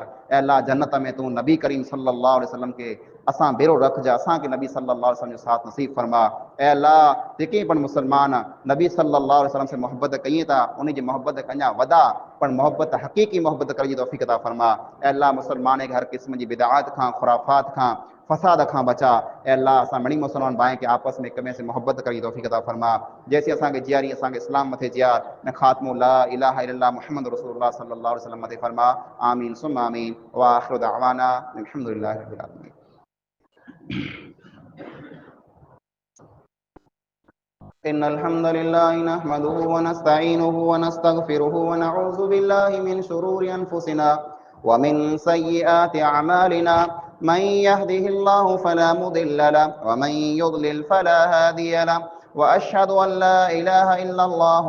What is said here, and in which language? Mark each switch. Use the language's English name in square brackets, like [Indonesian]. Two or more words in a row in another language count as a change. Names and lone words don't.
[Sindhi] ए अल्लाह जन्नत में तूं नबी करीम [Arabic] صلى الله عليه وسلم [Sindhi] के असां बेरो रखजा, असांखे नबी [Arabic] صلى الله عليه وسلم [Sindhi] जो साथ नसीब फरमा। ए अल्लाह जेके पण मुसलमान नबी [Arabic] صلى الله عليه وسلم [Sindhi] से मोहब्बत कई था, उन जी मोहब्बत खे अञा वधा, पर मोहब्बत हक़ीक़ी मोहब्बत करण जी तौफ़ीक़ अता फरमा। ए अल्लाह मुसलमान खे हर क़िस्म जी बिदअत खां, खुराफात खां, फसाद खां बचा। ए अल्लाह असां मणी मुसलमान भाई के आपस में हिक ॿिए से मोहब्बत करी तौफ़ीक़ अता फरमा। जैसे असांखे जियारी असांखे इस्लाम मथे जियार न ख़ात्मो [Arabic] لا إله إلا الله محمد رسول الله صلى الله عليه وسلم [Sindhi] मथे फरमा। [Arabic] آمين ثم آمين وآخر دعوانا الحمد لله رب العالمين. إن الحمد لله نحمده ونستعينه ونستغفره ونعوذ بالله من شرور أنفسنا ومن سيئات أعمالنا من يهده الله فلا مضل له ومن يضلل فلا هادي له وأشهد أن لا إله إلا الله